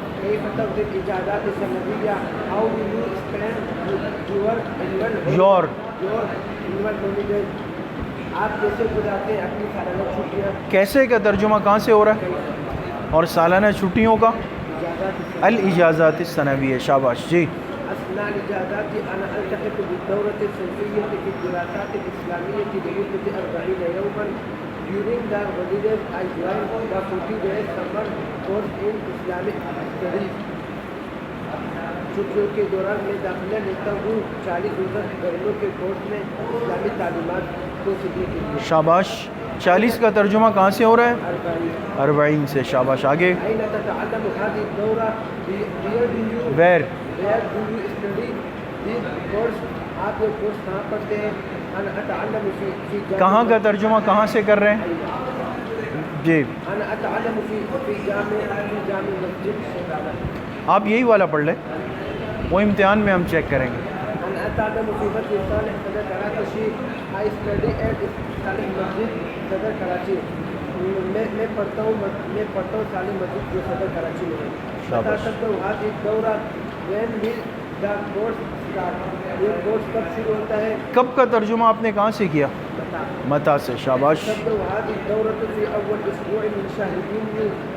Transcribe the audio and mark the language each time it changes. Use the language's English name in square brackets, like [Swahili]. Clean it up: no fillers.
[Arabic] كيف تقضي الإجازات السنوية؟ [English] How do you spend your annual holidays؟ [Urdu] آپ کیسے گزارتے ہیں اپنی سالانہ چھٹیاں؟ کیسے کا ترجمہ کہاں سے ہو رہا ہے؟ اور سالانہ چھٹیوں کا؟ الاجازات السنویہ. شاباش. جی. [Arabic] أثناء الإجازات أنا ألتحق بالدورة الصيفية في الدراسات الإسلامية لمدة 40 يوما. [English] During the holidays I join the 40 days summer course in Islamic studies. [Urdu] چھٹیوں کے دوران میں داخلہ لیتا ہوں 40 روزہ گرمیوں کے کورس میں اسلامی تعلیمات کو سیکھنے کے لیے. شاباش. 40 کا ترجمہ کہاں سے ہو رہا ہے؟ 40 سے. شاباش. آگے. [Arabic] أين تتعلم هذه الدورة؟ [English] Where. Where do you study this course؟ [Urdu] آپ یہ کورس کہاں پڑھتے ہیں؟ [Arabic] أنا أتعلم في [Urdu] کہاں کا ترجمہ کہاں سے کر رہے ہیں؟ جی. [Arabic] أنا أتعلم في جامع مسجد. [Urdu] آپ یہی والا پڑھ لیں، وہ امتحان میں ہم چیک کریں گے. [Arabic] أنا أتعلم في مسجد صالح صدر کراچی. [English] I study at Saleh مسجد صدر کراچی. [Urdu] میں پڑھتا ہوں صالح مسجد جو صدر کراچی میں ہے. شاباش. [Arabic] هذه الدورة [English] when will the course start؟ [Urdu] یہ کورس کب شروع ہوتا ہے؟ کب کا ترجمہ آپ نے کہاں سے کیا؟ متا سے. شاباش. [Arabic] هذه الدورة في أول أسبوع من شهر يونيو.